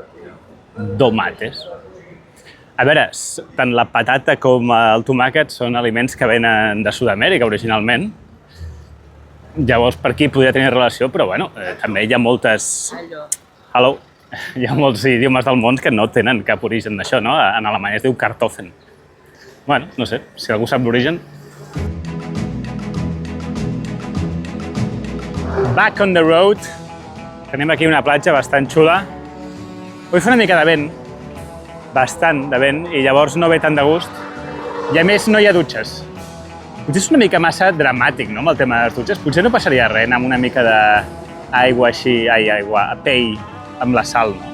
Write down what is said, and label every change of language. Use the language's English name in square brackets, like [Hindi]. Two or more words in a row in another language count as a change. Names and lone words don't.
[Catalan] A veure, tant la patata com el tomàquet són aliments que venen de Sud-amèrica originalment. Llavors per aquí podria tenir relació, però bueno, també hi ha moltes... [English] Hello. [Catalan] Hi ha molts idiomes del món que no tenen cap origen d'això, no? En alemany es diu Kartoffeln. Bueno, no sé, si algú sap l'origen. [English] Back on the road. [Catalan] Tenim aquí una platja bastant xula. Avui fa una mica de vent, bastant de vent, i llavors no ve tant de gust. I a més no hi ha dutxes. Potser és una mica massa dramàtic, no?, amb el tema de les dutxes. Potser no passaria res amb una mica d'aigua així, pell amb la sal, no?